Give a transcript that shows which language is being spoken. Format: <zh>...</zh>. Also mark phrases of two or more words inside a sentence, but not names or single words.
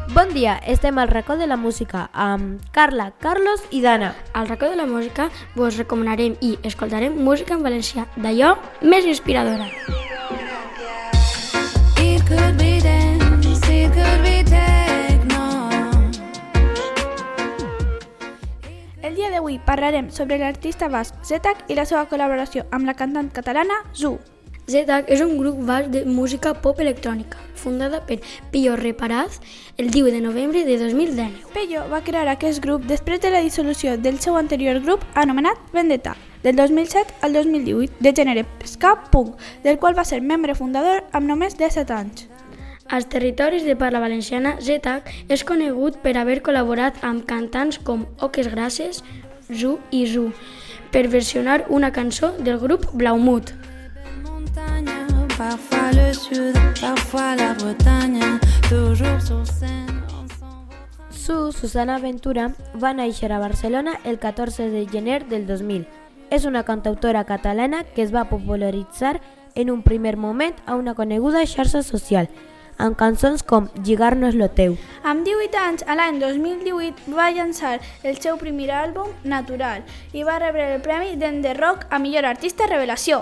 <ca>Bon dia, estem al racó de la música amb Carla, Carlos i Dana. Al racó de la música vos recomanarem i escoltarem música en valencià, d'allò més inspiradora.</ca> <en>It could be dance, it could be techno.</en> <ca>El dia d'avui parlarem sobre l'artista basc Zetac i la seva col·laboració amb la cantant catalana Zu. Zetac és un grup basc de música pop electrònica, fundada per Pillo Reparaz el 10 de novembre de 2019. Pello va crear aquest grup després de la dissolució del seu anterior grup anomenat Vendetta, del 2007 al 2018, de gènere ska-punk, del qual va ser membre fundador amb només 17 anys. Als territoris de parla valenciana, Zetac és conegut per haver col·laborat amb cantants com Oques Grasses, Zu i Zu, per versionar una cançó del grup Blaumut.</ca> <fr>Parfois le sud, parfois la Bretagne, toujours sur scène.</fr> <ca>Susana Ventura, va néixer a Barcelona el 14 de gener del 2000. És una cantautora catalana que es va popularitzar en un primer moment a una coneguda xarxa social, amb cançons com Lligar-nos lo teu. Amb 18 anys, a l'any 2018, va llançar el seu primer àlbum, Natural, i va rebre el premi d'Ende Rock a millor artista revelació.</ca>